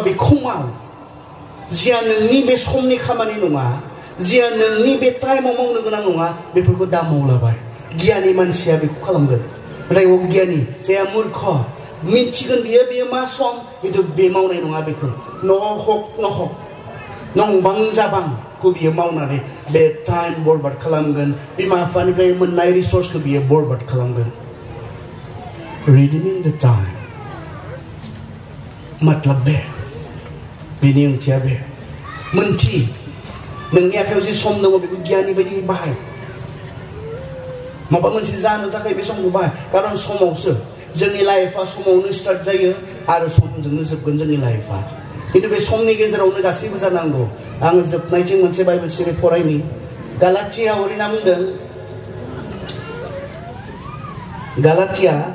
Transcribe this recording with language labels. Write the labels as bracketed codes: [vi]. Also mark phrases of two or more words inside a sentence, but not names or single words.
[brx] बेखौ माव जिया नोंनि बे समनि खामानि नङा जिया नोंनि बे टाइमाव मावनो गोनां नङा बेफोरखौ दा मावलाबाय गियानि मानसिया बेखौ खालामगोन नाथाय अगियानि जाया मूर्ख मिथिगोन बेयो मा सम खिन्थु बे मावनाय नङा बेखौ नहक नंबां जाबांखौ बियो मावनानै बे टाइम बरबाद खालामगोन बिमा बिफानिफ्राय मोननाय रिसर्सखौ बियो बरबाद खालामगोन [en] Redeeming the time [brx] मतलब बे बेनि ओंथिया बे मोनथि नोंनि आखायाव जे सम दङ बेखौ गियाननि बायदि बाहाय माबा मोनसे जानो थाखाय बे समखौ बाहाय खारन समावसो जोंनि लाइफआ समावनो स्टार्ट जायो आरो समजोंनो जोबगोन जोंनि लाइफआ खिन्थु बे समनि गेजेरावनो गासैबो जानांगौ आङो जोबनायथिं मोनसे बाइबेल सिरि फरायनि गालातिया हरिना बुंदों गालातिया